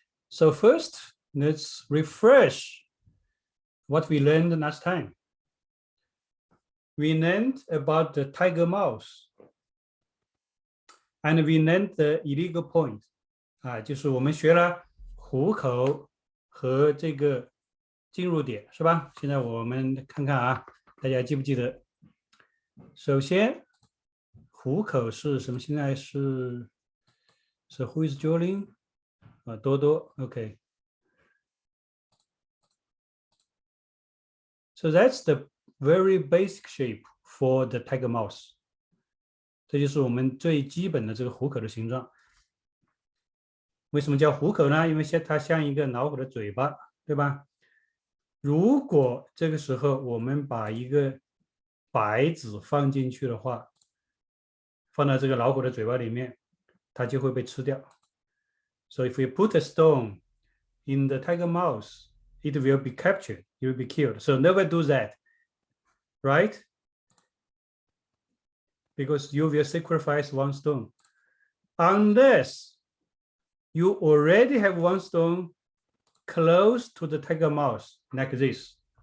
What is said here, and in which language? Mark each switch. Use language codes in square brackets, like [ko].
[en] So first, let's refresh what we learned last time. We learned about the tiger mouse, and we learned the illegal point. [zh] 就是我们学了虎口和这个进入点，是吧？现在我们看看大家记不记得？首先，虎口是什么？现在是 [en] who is Jolin？ [zh] 多多 ，OK。 [en] So that's the very basic shape for the tiger mouse. [zh] 这就是我们最基本的这个虎口的形状。为什么叫虎口呢？因为它像一个老虎的嘴巴，对吧？如果这个时候我们把一个白纸放进去的话，放到这个老虎的嘴巴里面，它就会被吃掉。 [en] So if we put a stone in the tiger mouth, it will be captured, it will be killed. So never do that, right? Because you will sacrifice one stone. Unless you already have one stone close to the tiger mouth, like this.